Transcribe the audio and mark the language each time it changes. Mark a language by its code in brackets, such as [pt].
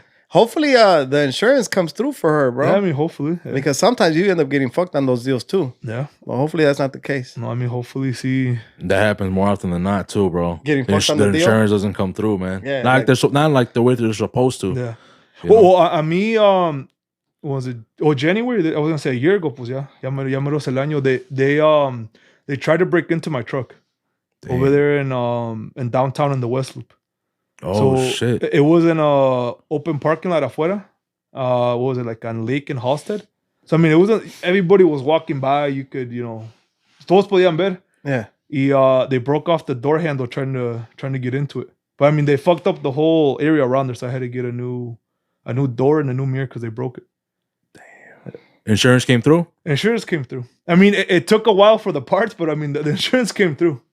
[en] Hopefully, the insurance comes through for her, bro. Yeah, I mean, hopefully. Yeah. Because sometimes you end up getting fucked on those deals too. Yeah. Well, hopefully that's not the case. No, I mean, hopefully, see. That happens more often than not too, bro. Getting fucked on the deal? The insurance doesn't come through, man. Yeah. Not like the way they're supposed to. Yeah. Well, me, was it? January? I was gonna say a year ago, [es] pues ya menos el año. [en] They tried to break into my truck over there in downtown in the West Loop. Oh, so shit. It was in a open parking lot afuera. What was it, like on Lake in Halstead? So, I mean, it wasn't, everybody was walking by. You could, [es] todos podían ver. [en] Yeah. Y they broke off the door handle trying to get into it. But, I mean, they fucked up the whole area around there, so I had to get a new door and a new mirror because they broke it. Damn. Insurance came through? Insurance came through. I mean, it took a while for the parts, but, I mean, the insurance came through.